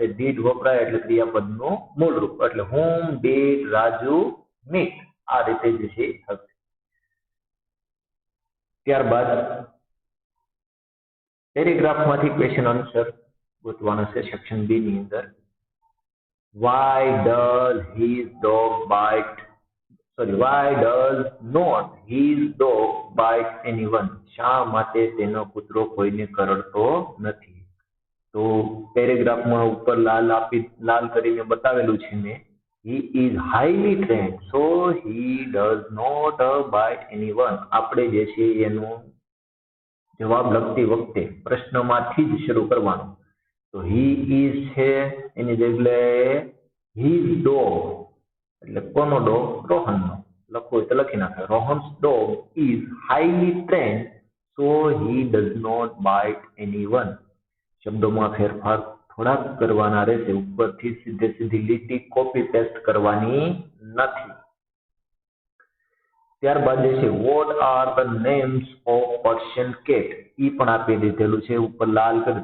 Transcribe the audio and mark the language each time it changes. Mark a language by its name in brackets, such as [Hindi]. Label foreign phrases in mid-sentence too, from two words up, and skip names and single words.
[Gujarati] ડીડ વપરાય એટલે ક્રિયાપદનું મૂળ રૂપ, એટલે [English] whom did રાજુ meet. [Gujarati] આ રીતે જ છે થશે. ત્યારબાદ પેરેગ્રાફમાંથી ક્વેશ્ચન આન્સર ગોતવાનો છે સેક્શન બી ની અંદર. [English] why does not his dog bite anyone? [Gujarati] શા માટે તેનો કૂતરો કોઈને કરડતો નથી? તો તો પેરેગ્રાફમાં ઉપર લાલ કરીને બતાવેલું છે ને, [English] he is highly trained so he does not bite anyone. [Gujarati] આપણે જે છે એનો જવાબ લખતી વખતે પ્રશ્નમાંથી જ શરૂ કરવાનો. તો [English] he is [Gujarati] છે એની જગ્યાએ [English] his dog, [Gujarati] એટલે કોનો ડોગ? રોહનનો. લખવું હોય તો લખી નાખે [English] રોહન્સ dog is highly trained so he does not bite anyone. [Gujarati] શબ્દોમાં ફેરફાર થોડાક કરવાના રહેશે, ઉપરથી સીધી લીટી કોપી પેસ્ટ કરવાની નથી. ત્યારબાદ જે છે [English] What are the names of Persian cat, [Gujarati] ઈ પણ આપી દીધેલું છે ઉપર લાલ કલર.